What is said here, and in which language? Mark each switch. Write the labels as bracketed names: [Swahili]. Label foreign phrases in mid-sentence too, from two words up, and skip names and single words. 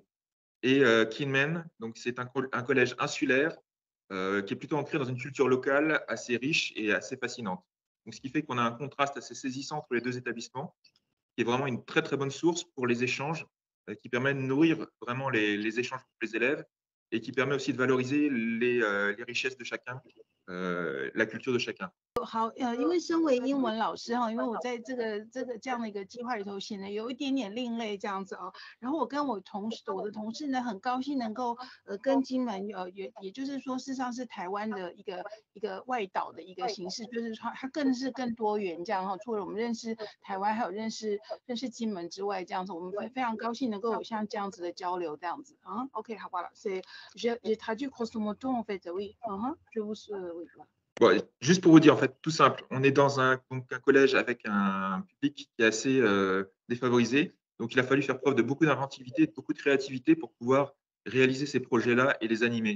[French] Et Kinmen, donc c'est un collège insulaire qui est plutôt ancré dans une culture locale assez riche et assez fascinante. Donc ce qui fait qu'on a un contraste assez saisissant entre les deux établissements, qui est vraiment une très, très bonne source pour les échanges, qui permet de nourrir vraiment les échanges pour les élèves et qui permet aussi de valoriser les richesses de chacun, la culture de chacun. [Chinese] 好，因为身为英文老师哈，因为我在这个这样的一个计划里头显得有一点点另类这样子哦。然后我跟我的同事呢，很高兴能够跟金门也就是说，事实上是台湾的一个外岛的一个形式，就是说它更多元这样哈。除了我们认识台湾，还有认识金门之外，这样子我们非常高兴能够有像这样子的交流这样子啊。OK，好吧了 ， [French] c'est j'ai traduit grosso modo en fait oui，je vous oui。 Bon, juste pour vous dire, en fait, tout simple, on est dans donc un collège avec un public qui est assez défavorisé. Donc, il a fallu faire preuve de beaucoup d'inventivité, de beaucoup de créativité pour pouvoir réaliser ces projets-là et les animer.